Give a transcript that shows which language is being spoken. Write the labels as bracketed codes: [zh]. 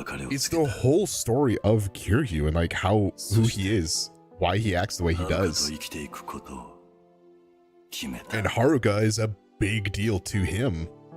[en] It's the whole story of Kiryu and like who he is. why he acts the way he does. [ja] 生きていくことを決めた。 [en] And Haruka is a big deal to him.